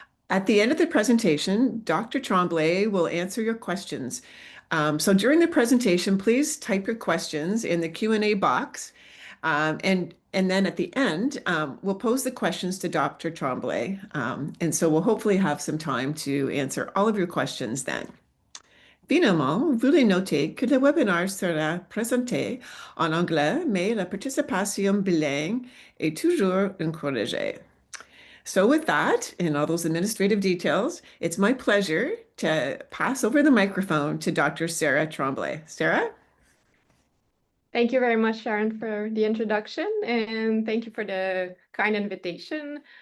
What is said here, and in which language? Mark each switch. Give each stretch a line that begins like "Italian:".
English: At the end of the presentation, Dr. Tremblay will answer your questions. So during the presentation, please type your questions in the Q&A box. And then at the end, we'll pose the questions to Dr. Tremblay. And so we'll hopefully have some time to answer all of your questions then.
French: Finalement, veuillez noter que le webinaire sera présenté en anglais, mais la participation bilingue est toujours encouragée.
English: So with that and all those administrative details, it's my pleasure to pass over the microphone to Dr. Sara Tremblay. Sara? Thank you very much, Sharon, for the introduction, and thank you for the kind invitation.